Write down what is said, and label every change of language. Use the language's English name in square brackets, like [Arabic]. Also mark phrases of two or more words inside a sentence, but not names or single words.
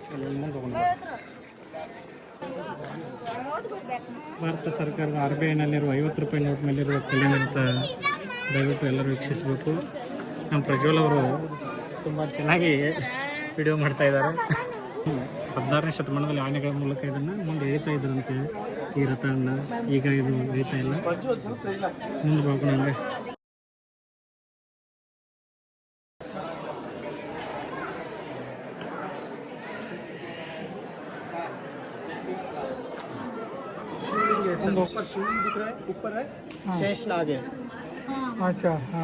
[Kannada] ಭಾರತ ಸರ್ಕಾರದ RBIನಲ್ಲಿರುವ 50 ರೂಪಾಯಿ ನೋಟ್ ಮೇಲಿರುವ ಕಲ್ಲಿನ ಅಂತ ದಯವಿಟ್ಟು ಎಲ್ಲರೂ ವೀಕ್ಷಿಸಬೇಕು ನಮ್ಮ ಪ್ರಜ್ವಲ್ ಅವರು ತುಂಬ ಚೆನ್ನಾಗಿ ವಿಡಿಯೋ ಮಾಡ್ತಾ ಇದ್ದಾರೆ 16ನೇ ಶತಮಾನದಲ್ಲಿ ಆನೆಗಳ ಮೂಲಕ ಇದನ್ನು ಮುಂದೆ ಎಳಿತಾ ಇದ್ರಂತೆ ಈ ರಥವನ್ನು ಈಗ ಇದು ಎಳಿತಾ ಇಲ್ಲ ಮುಂದೆ ಹೋಗೋಣ ಹಂಗೆ [Hindi] ऊपर शिवलिंग दिख रहा है ऊपर है शेषनाग है अच्छा हाँ